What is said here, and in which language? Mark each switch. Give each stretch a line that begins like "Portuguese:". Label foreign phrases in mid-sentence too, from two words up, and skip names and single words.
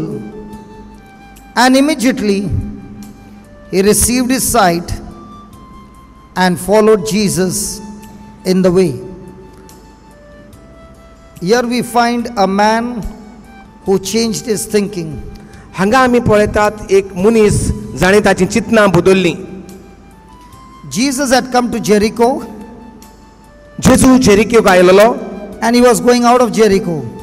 English: And immediately he received his sight and followed Jesus in the way. Here we find a man who changed his thinking.
Konkani: हांगा आमी पळयतात एक मनीस जाणें ताची चिंतना बदलली.
English: Jesus had come to Jericho,
Konkani: जेजू जेरिको आयलो
English: and he was going out of Jericho.